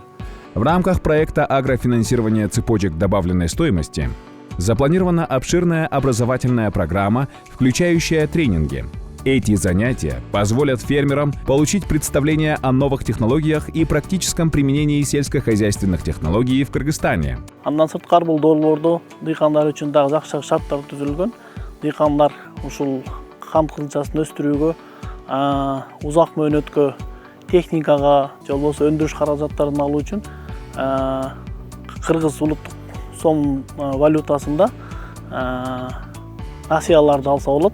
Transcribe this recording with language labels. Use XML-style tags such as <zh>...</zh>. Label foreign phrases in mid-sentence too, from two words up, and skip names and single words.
<ru>В рамках проекта агрофинансирования цепочек добавленной стоимости запланирована обширная образовательная программа, включающая тренинги. Эти занятия позволят фермерам получить представление о новых технологиях и практическом применении сельскохозяйственных технологий в Кыргызстане.</ru> <ky>Андан сырткары бул долбоордо дыйкандар үчүн дагы жакшы шарттар түзүлгөн. Дыйкандар ушул кант кызылчасын өстүрүүгө, узак мөөнөткө техникага же болбосо өндүрүш каражаттарын алуу үчүн кыргыз улуттук сом валютасында акцияларды алса болот.</ky>